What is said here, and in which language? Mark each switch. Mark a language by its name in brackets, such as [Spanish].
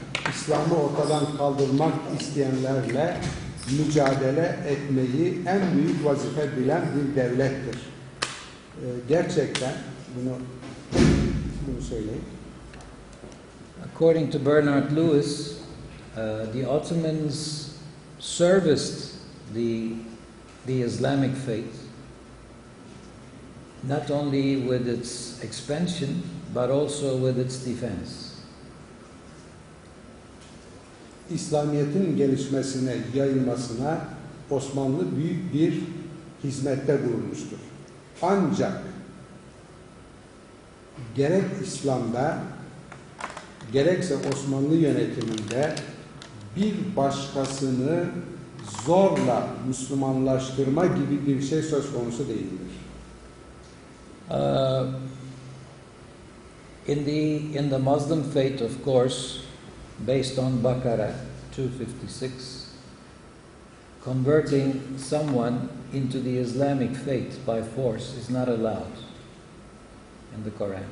[Turkish] İslam'ı ortadan kaldırmak isteyenlerle mücadele etmeyi en büyük vazife bilen bir devlettir. Gerçekten bunu söyleyeyim. [English] According to Bernard Lewis, the Ottomans serviced the Islamic faith not only with its expansion but also with its defense. [Turkish] İslamiyet'in gelişmesine, yayılmasına Osmanlı büyük bir hizmette bulunmuştur. Ancak gerek İslam'da gerekse Osmanlı yönetiminde bir başkasını zorla Müslümanlaştırma gibi bir şey söz konusu değildir. [English] In the Muslim faith, of course, based on Baqarah 256, converting someone into the Islamic faith by force is not allowed in the Quran.